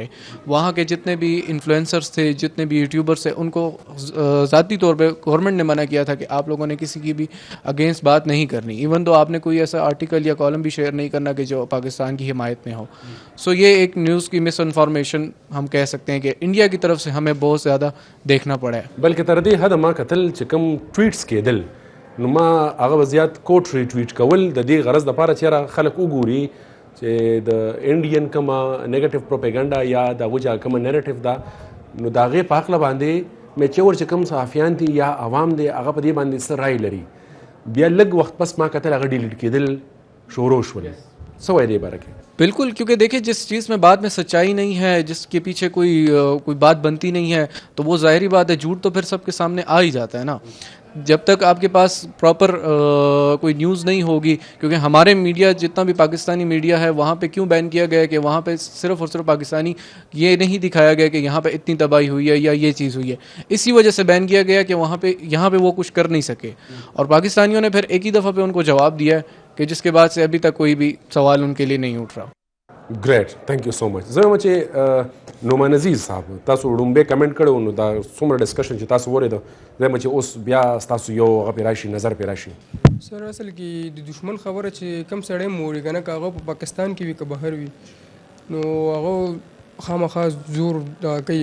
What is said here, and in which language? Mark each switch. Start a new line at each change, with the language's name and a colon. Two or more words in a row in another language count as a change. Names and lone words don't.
Urdu: وہاں کے جتنے بھی انفلوئنسرز تھے، جتنے بھی یوٹیوبرس تھے، ان کو ذاتی طور پہ گورنمنٹ نے منع کیا تھا کہ آپ لوگوں نے کسی کی بھی اگینسٹ بات نہیں کرنی،
English: even though
Urdu: آپ نے کوئی ایسا آرٹیکل یا کالم بھی شیئر نہیں کرنا کہ جو پاکستان کی حمایت میں ہو. سو یہ ایک نیوز کی مس انفارمیشن ہم کہہ سکتے ہیں کہ انڈیا کی طرف سے ہمیں بہت زیادہ دیکھنا پڑا ہے.
Pashto: بلکہ تر دې حد ما قتل چې کوم ټویټس کېدل نو ما هغه زیات
English: quote retweet
Pashto: کول د دې غرض دپاره چې یاره خلک وګوري چې د انډین کومه
English: negative propaganda
Pashto: یا د هغوی چې کومه نیریټیو ده نو د هغې په هکله باندې میچور چې کوم صحافیان دي یا عوام دی هغه په دې باندې څه رای لري. بیا لږ وخت پس ما کتل هغه ډیلیټ کېدل شروع شول. څه وایي دې باره کې؟
Urdu: بالکل، کیونکہ دیکھیں جس چیز میں بعد میں سچائی نہیں ہے، جس کے پیچھے کوئی بات بنتی نہیں ہے تو وہ ظاہری بات ہے جھوٹ تو پھر سب کے سامنے آ ہی جاتا ہے نا. جب تک آپ کے پاس پراپر کوئی نیوز نہیں ہوگی، کیونکہ ہمارے میڈیا جتنا بھی پاکستانی میڈیا ہے وہاں پہ کیوں بین کیا گیا کہ وہاں پہ صرف اور صرف پاکستانی یہ نہیں دکھایا گیا کہ یہاں پہ اتنی تباہی ہوئی ہے یا یہ چیز ہوئی ہے. اسی وجہ سے بین کیا گیا کہ یہاں پہ وہ کچھ کر نہیں سکے، اور پاکستانیوں نے پھر ایک ہی دفعہ پہ ان کو جواب دیا ہے کہ جس کے بعد سے ابھی تک کوئی بھی سوال ان کے لیے نہیں اٹھ رہا.
English: Great, thank you so much.
Pashto: زه وایم چې نعمان عزیز صاحب تاسو وړومبی کمنټ کړی نو دا څومره ډسکشن چې تاسو ورېده زه وایم چې اوس بیا ستاسو یو هغه پې راشي نظر پې راشي. سر اصل کې د دشمن خبره چې کم سړی موري که نه که هغه په پاکستان کې وي که بهر وي نو هغه خامخا زور کوي